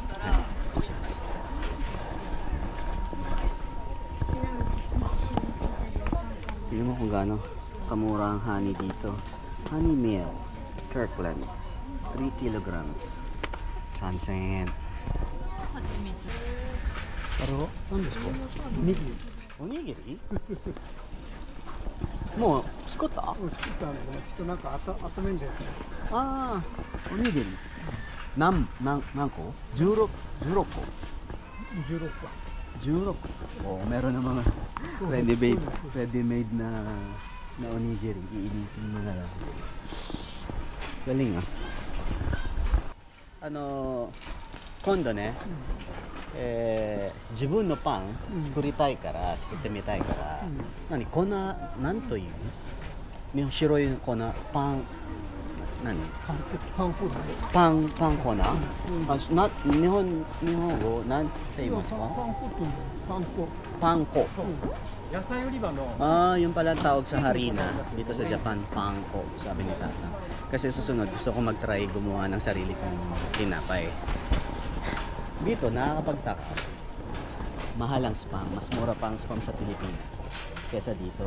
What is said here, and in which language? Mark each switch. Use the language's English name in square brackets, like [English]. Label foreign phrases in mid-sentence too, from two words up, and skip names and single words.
[Filipino] Tignan mo kung gaano kamura ang honey dito. Honey meal, Kirkland, 3 kilograms. Sunset. Pero, ano ですか? Onigiri. [Japanese] Onigiri? もう作った？作ったんだけど、きっとなんか集めんだよね。ああ、おにぎり。何個？16 ko. 16個。 16. [Filipino] Oh, meron ng mga ready-made na onigiri. Iinitin mo na lang. Galing ah. Ano, [Japanese] 今度ね、自分のパン作りたいから、作ってみたいから、何粉、なんという？白い粉、パン、何？パン粉だね。パン粉？日本語なんて言いますか？パン粉って言うんだよ。パン粉。パン粉。野菜売り場の。 [Filipino] Ah, yung pala tawag sa harina dito sa Japan, pangko, sabi ni Tata. Kasi susunod gusto ko mag-try gumawa ng sarili kong tinapay. Dito nakakapagtaka. Mahal ang spam, mas mura pa ang spam sa Pilipinas kesa dito.